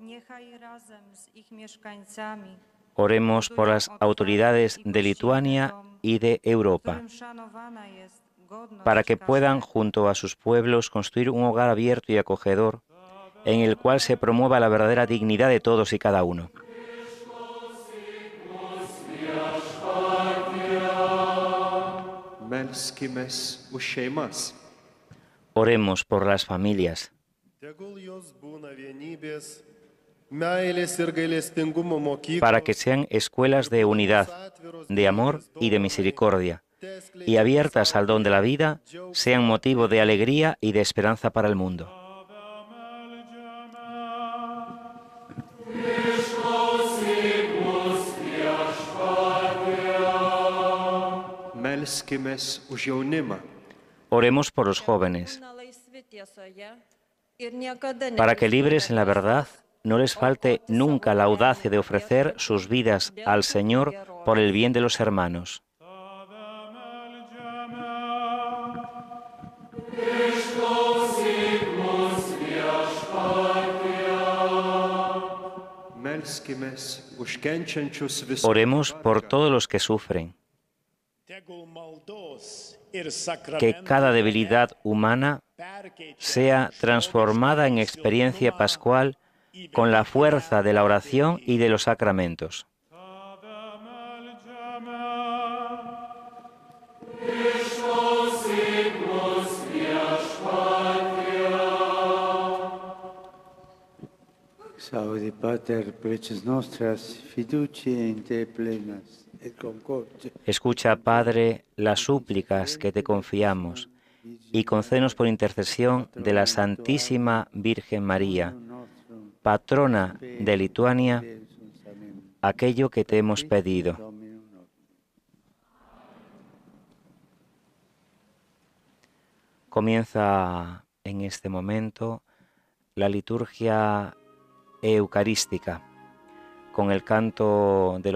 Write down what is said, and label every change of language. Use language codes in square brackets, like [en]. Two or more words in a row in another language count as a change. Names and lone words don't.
[es] Oremos por las autoridades de Lituania y de Europa, para que puedan, junto a sus pueblos, construir un hogar abierto y acogedor, en el cual se promueva la verdadera dignidad de todos y cada uno. [lt] Melskimės už šeimas. [es] Oremos por las familias, para que sean escuelas de unidad, de amor y de misericordia, y abiertas al don de la vida, sean motivo de alegría y de esperanza para el mundo. [lt] Melskimės už jaunimą. [es] Oremos por los jóvenes, para que libres en la verdad no les falte nunca la audacia de ofrecer sus vidas al Señor por el bien de los hermanos. [lt] Melskimės už kenčiančius visus. [es] Oremos por todos los que sufren, que cada debilidad humana sea transformada en experiencia pascual con la fuerza de la oración y de los sacramentos. [la] Saudi Pater, preces nostras fiducie in te plenas et concordia. [es] Escucha, Padre, las súplicas que te confiamos y concédenos por intercesión de la Santísima Virgen María, patrona de Lituania, aquello que te hemos pedido. Comienza en este momento la liturgia eucarística con el canto del